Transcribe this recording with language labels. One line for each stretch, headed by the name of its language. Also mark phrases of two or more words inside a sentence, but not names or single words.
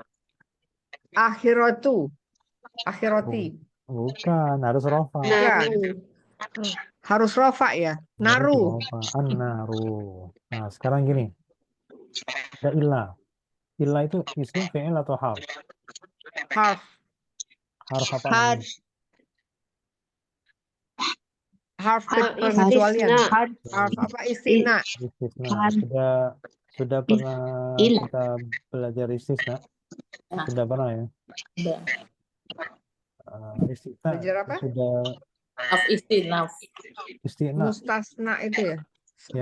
Indonesian: Akhirati. Bukan, harus rofa. Naru. Harus rofa ya. Naru. Harus rofa. An-naru. Nah, sekarang gini. Ada ilah. Ilah itu isim, fi'il atau harf? Harf. Harf apa? Harf. Harf Harf pengecualian. istisna. Harf apa istisna? Istisna. Sudah pernah Ilah. kita belajar istisna? Sudah pernah ya? Udah. Istisna Belajar apa? sudah Istinaf. istisna. Mustasna itu ya. Ya,